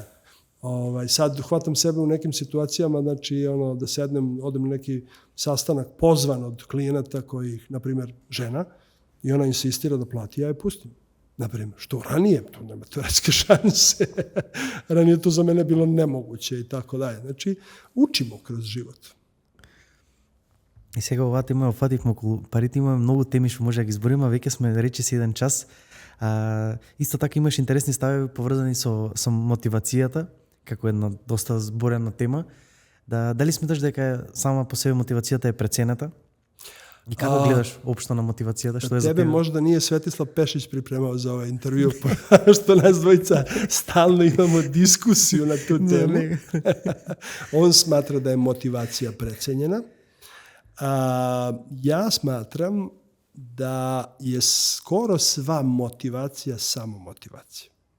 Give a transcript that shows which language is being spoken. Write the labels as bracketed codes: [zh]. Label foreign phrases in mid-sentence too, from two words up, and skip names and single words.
[sr] Sad hvatam sebe u nekim situacijama, znači da sednem, odem na neki sastanak pozvan od klijenata kojih, na primjer, žena, i ona insistira da plati, ja je pustim. Na primjer, što ranije, to nema teoretske šanse. Ranije to za mene bilo nemoguće i tako dalje. Znači, učimo kroz život. [mk] И сега оваа тема фативме околу парите, имаме многу теми што може да ги избориме, веќе сме речиси 1 час. Исто така имаш интересни стави поврзани со мотивацијата, како една доста зборена тема. Дали сметаш дека сама по себе мотивацијата е преценета? И како гледаш општо на мотивацијата? Што е за тебе? [sr] Тебе можда nije Svetislav Pešić pripremao za ovaj intervju, što nas dvojica stalno imamo diskusiju na tu temu. On smatra da je motivacija precenjena. Ja smatram da je skoro sva motivacija samo motivacija.